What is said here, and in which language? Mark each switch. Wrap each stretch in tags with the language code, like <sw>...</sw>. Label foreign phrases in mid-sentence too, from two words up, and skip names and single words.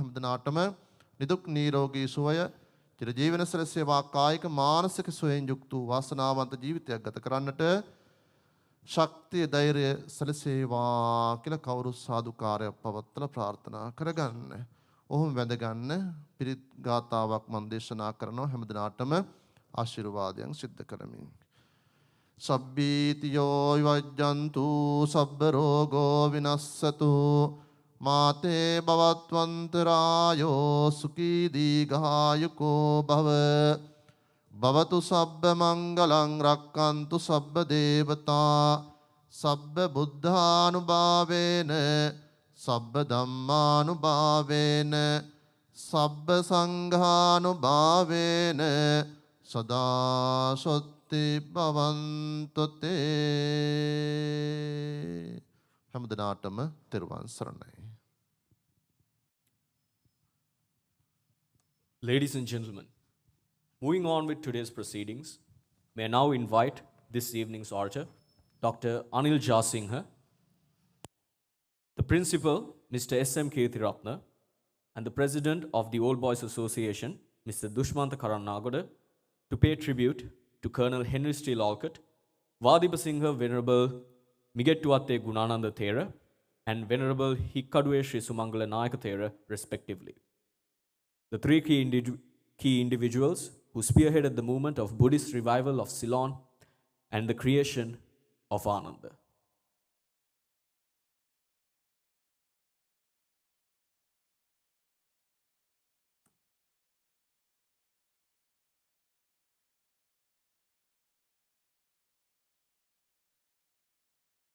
<si>හැම දිනාටම නිදුක් නිරෝගී සුවය, චිරජීවන සැලසේවා, කායික මානසික සුවයෙන් යුක්ත වාසනාවන්ත ජීවිතයක් ගත කරන්නට ශක්තිය, ධෛර්යය සැලසේවා කියලා කවුරු සාදුකාරයක් පවත්වලා ප්‍රාර්ථනා කරගන්න. ඔහොම වැඳගන්න පිරිත් ගාතාවක් මම දේශනා කරනවා. හැම දිනාටම ආශිර්වාදයන් සිද්ධ කරමින්.</si> <pi>සබ්බීතියෝ විවජ්ජන්තු සබ්බ රෝගෝ විනස්සතු මාතේ භවත්වන්තරායෝ සුඛී දීඝායුකෝ භව භවතු සබ්බ මංගලං රක්칸තු සබ්බ දේවතා සබ්බ බුද්ධානුභාවේන සබ්බ ධම්මානුභාවේන සබ්බ සංඝානුභාවේන සදා සොත්ති භවන්තු තේ.</pi> <si>හැමදෙනාටම තෙරුවන් සරණයි.</si> <en>Ladies and gentlemen, moving on with today's proceedings, may I now invite this evening's orator, Dr. Anil Jasinghe, the principal, Mr. S.M. Kirthiratna, and the president of the Old Boys Association, Mr. Dushmantha Karannagoda, to pay tribute to Colonel Henry Steele Olcott, Vadipasinghe Venerable Migettuwatte Gunananda Thera, and Venerable Hikkaduwe Sri Sumangala Nayaka Thera, respectively. The three key individuals who spearheaded the movement of Buddhist revival of Ceylon and the creation of Ananda. Thank</en>